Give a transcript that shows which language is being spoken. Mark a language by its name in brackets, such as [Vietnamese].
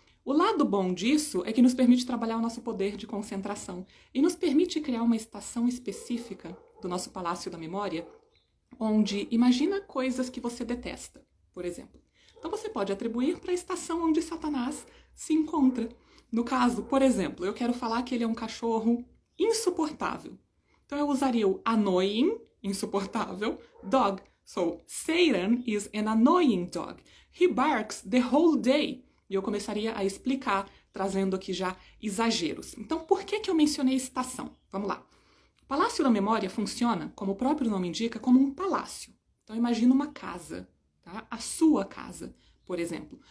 [Portuguese] O lado bom disso é que nos permite trabalhar o nosso poder de concentração e nos permite criar uma estação específica do nosso Palácio da Memória, onde imagina coisas que você detesta, por exemplo. Então você pode atribuir para a estação onde Satanás se encontra. No caso, por exemplo, eu quero falar que ele é um cachorro insuportável. Então eu usaria o annoying, insuportável, dog. [English] So, Satan is an annoying dog. He barks the whole day. [Portuguese] E eu começaria a explicar, trazendo aqui já exageros. Então, por que eu mencionei estação? Vamos lá. O Palácio da Memória funciona, como o próprio nome indica, como um palácio. Então, imagina uma casa, tá? A sua casa, por exemplo.